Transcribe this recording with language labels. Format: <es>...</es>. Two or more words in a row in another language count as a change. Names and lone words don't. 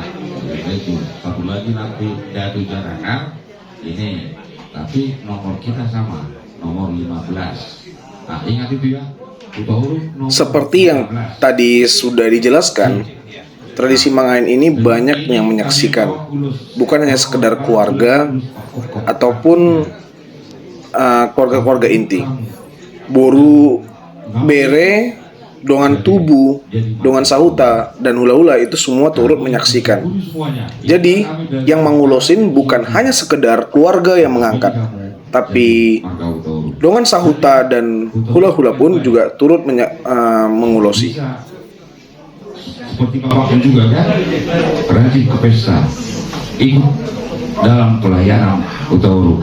<id>Itu satu lagi nanti Datu Jarangan ini, tapi nomor kita sama, nomor 15. Nah, ingat itu ya. Seperti yang tadi sudah dijelaskan, tradisi Mangain ini banyak yang menyaksikan, bukan hanya sekedar keluarga ataupun keluarga-keluarga inti.</id> <bbc>Boru Bere, Dongan Tubu, Dongan Sahuta,</bbc> <id>dan hula-hula itu semua turut menyaksikan. Jadi, yang mengulosin bukan hanya sekedar keluarga yang mengangkat, tapi</id> <bbc>Dongan Sahuta</bbc> <id>dan hula-hula pun juga turut mengulosi. Seperti bapaknya juga kan, rajin ke pesta, ikut dalam pelayanan Hutauruk.</id>